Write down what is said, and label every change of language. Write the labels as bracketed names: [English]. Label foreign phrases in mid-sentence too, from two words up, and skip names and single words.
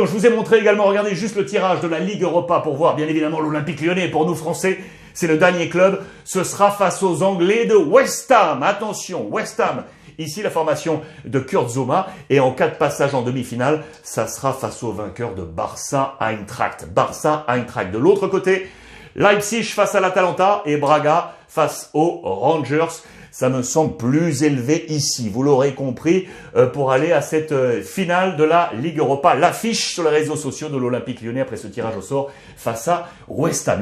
[French] Je vous ai montré également, regardez juste le tirage de la Ligue Europa pour voir bien évidemment l'Olympique Lyonnais. Pour nous Français, c'est le dernier club. Ce sera face aux Anglais de West Ham. Attention, West Ham. Ici, la formation de Kurt Zouma. Et en cas de passage en demi-finale, ça sera face au vainqueur de Barça-Eintracht. Barça-Eintracht. De l'autre côté, Leipzig face à l'Atalanta et Braga face aux Rangers. Ça me semble plus élevé ici, vous l'aurez compris, pour aller à cette finale de la Ligue Europa. L'affiche sur les réseaux sociaux de l'Olympique Lyonnais après ce tirage au sort face à West Ham.